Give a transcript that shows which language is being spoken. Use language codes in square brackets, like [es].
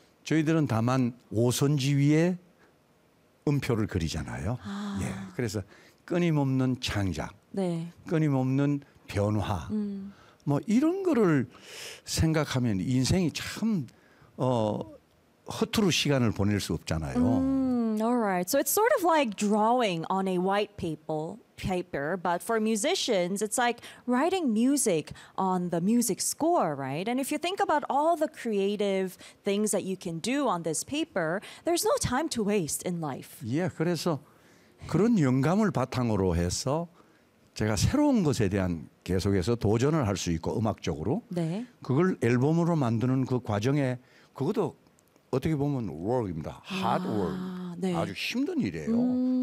[ko] 저희들은 다만 오선지 위에 음표를 그리잖아요. 아. 예. 그래서 끊임없는 창작, 네. 끊임없는 변화, 뭐 이런 거를 생각하면 인생이 참 허투루 시간을 보낼 수 없잖아요. [en] Alright, so it's sort of like drawing on a white paper, but for musicians, it's like writing music on the music score, right? And if you think about all the creative things that you can do on this paper, there's no time to waste in life. [ko] Yeah, 그래서 그런 영감을 바탕으로 해서 제가 새로운 것에 대한 계속해서 도전을 할 수 있고 음악적으로 네. 그걸 앨범으로 만드는 그 과정에 그것도 어떻게 보면 work입니다. [en] Hard work. [ko] 네. 아주 힘든 일이에요.